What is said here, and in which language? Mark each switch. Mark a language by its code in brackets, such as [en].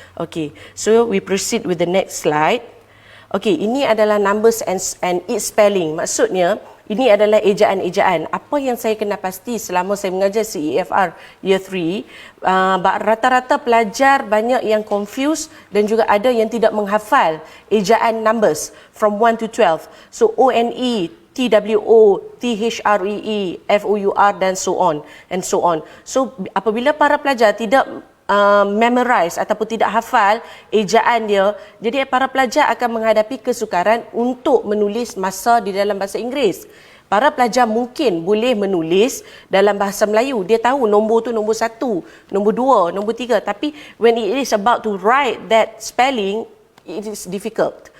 [en] Okey, so we proceed with the next slide. [ms] Okey, ini adalah [en] numbers and its spelling. [ms] Maksudnya, ini adalah ejaan-ejaan. Apa yang saya kena pasti selama saya mengajar CAFR Year 3, rata-rata pelajar banyak yang confused dan juga ada yang tidak menghafal ejaan [en] numbers from 1 to 12. So, ONE, TWO, THREE, FOUR [ms] dan [en] so on and so on. [ms] So, apabila para pelajar tidak memorize ataupun tidak hafal ejaan dia, jadi para pelajar akan menghadapi kesukaran untuk menulis masa di dalam bahasa Inggeris. Para pelajar mungkin boleh menulis dalam bahasa Melayu, dia tahu nombor tu nombor 1, nombor 2, nombor 3, tapi [en] when it is about to write that spelling, it is difficult.